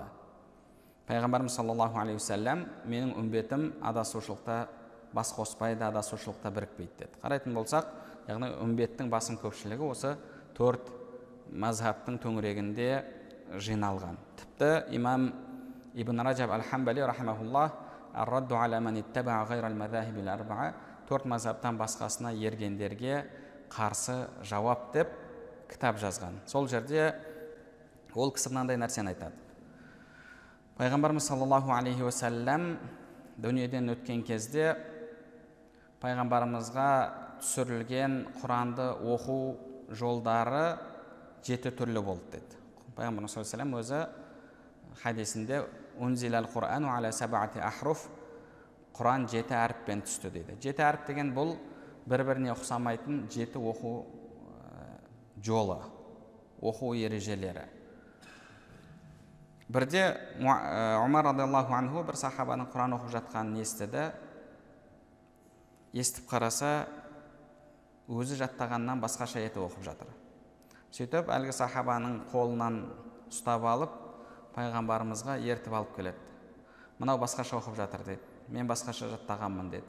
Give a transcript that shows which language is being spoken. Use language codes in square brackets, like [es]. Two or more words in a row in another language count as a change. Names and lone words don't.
[kk] Пайғамбарымыз [ar] صلى الله عليه وسلم [kk] менің үмбетім адасушылықта бас қоспайды, адасушылықта бірікпейді деді. Қарайтын болсақ, яғни үмбеттің басым көпшілігі осы 4 мазхабтың төңірегінде жиналған. Тіпті имам Ибн Раджаб аль-Хамбали рахимахуллах [ar] الرد على من اتبع غير المذاهب الأربعة [kk] 4 мазхабтан басқасына ергендерге қарсы жауап деп кітап жазған. Сол жерде ол кісі мынандай нәрсені айтады. Пайғамбарымыз [ar] صلى الله عليه وسلم [kk] дүниеден өткен кезде пайғамбарымызға түсірілген Құранды оқу жолдары 7 түрлі болды деді. Пайғамбарымыз [ar] صلى الله عليه وسلم [kk] өзі хадисінде [ar] أنزل القرآن على سبعة أحرف, [kk] Құран 7 әріппен түсті дейді. 7 әріп деген бұл бір-біріне ұқсамайтын 7 оқу жолы, оқу ережелері. Бірде Умар [ar] رضي الله عنه [kk] бір сахабаның Құран оқып жатқанын естіді. Естіп қараса, өзі жаттағаннан басқаша етіп оқып жатыр. Сөйтіп, әлгі сахабаның қолынан ұстап алып, пайғамбарымызға ертіп алып келеді. Мынау басқаша оқып жатыр дейді. Мен басқаша жаттағанмын деді.